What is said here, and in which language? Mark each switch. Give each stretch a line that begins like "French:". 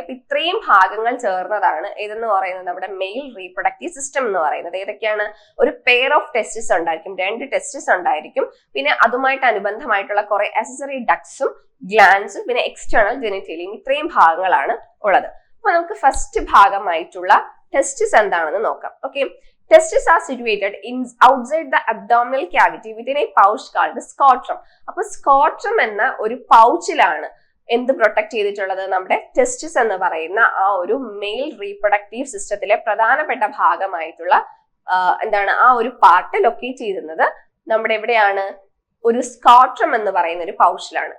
Malayalam: അപ്പൊ ഇത്രയും ഭാഗങ്ങൾ ചേർന്നതാണ് ഏതെന്ന് പറയുന്നത് നമ്മുടെ മെയിൽ റീപ്രൊഡക്റ്റീവ് സിസ്റ്റം എന്ന് പറയുന്നത്. ഏതൊക്കെയാണ്, ഒരു പെയർ ഓഫ് ടെസ്റ്റിസ് ഉണ്ടായിരിക്കും, 2 ടെസ്റ്റിസ് ഉണ്ടായിരിക്കും, പിന്നെ അതുമായിട്ട് അനുബന്ധമായിട്ടുള്ള കുറെ accessory ductsഉം ഗ്ലാൻസും പിന്നെ എക്സ്റ്റേണൽ ജെനിറ്റേലിയയും, ഇത്രയും ഭാഗങ്ങളാണ് ഉള്ളത്. അപ്പൊ നമുക്ക് ഫസ്റ്റ് ഭാഗമായിട്ടുള്ള ടെസ്റ്റിസ് എന്താണെന്ന് നോക്കാം.
English: Okay, testes are situated outside the abdominal cavity within a pouch called scrotum.
Malayalam: അപ്പൊ സ്കോട്രം എന്ന ഒരു പൗച്ചിലാണ് എന്ത് പ്രൊട്ടക്ട് ചെയ്തിട്ടുള്ളത്, നമ്മുടെ ടെസ്റ്റിസ് എന്ന് പറയുന്ന ആ ഒരു മെയിൽ റീപ്രൊഡക്റ്റീവ് സിസ്റ്റത്തിലെ പ്രധാനപ്പെട്ട ഭാഗമായിട്ടുള്ള ആ ഒരു പാർട്ട് ലൊക്കേറ്റ് ചെയ്യുന്നത് നമ്മുടെ എവിടെയാണ്, ഒരു സ്കോട്രം എന്ന് പറയുന്ന ഒരു പൗച്ചിലാണ്.